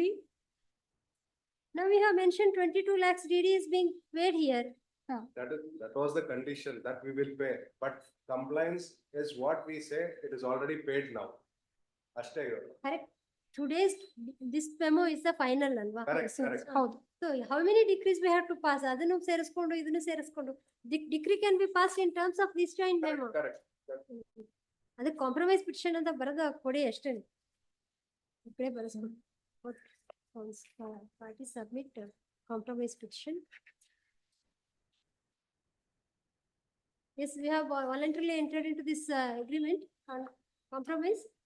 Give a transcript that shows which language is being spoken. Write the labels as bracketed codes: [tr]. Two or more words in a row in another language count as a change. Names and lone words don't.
[en] Now we have mentioned 22 lakhs DD is being paid here. That was the condition that we will pay, but compliance is what we say, it is already paid now. [kn] ಅಷ್ಟೇ ಇರೋದು. [en] Correct. Today's, this memo is the final alva. Correct, correct. So how many decrees we have to pass? [kn] ಅದನ್ನು ಸೇರಿಸ್ಕೊಂಡು, ಇದನ್ನು ಸೇರಿಸ್ಕೊಂಡು. [en] Decree can be passed in terms of this joint memo. Correct. [kn] ಅದು [en] compromise petition [kn] ಅಂತ ಬರದು ಕೊಡಿ ಅಷ್ಟೇ. ಇಕ್ಕಡೆ ಬರಿಸ್ಕೊಂಡು. [en] Parties submit compromise petition. Yes, we have voluntarily entered into this agreement on compromise.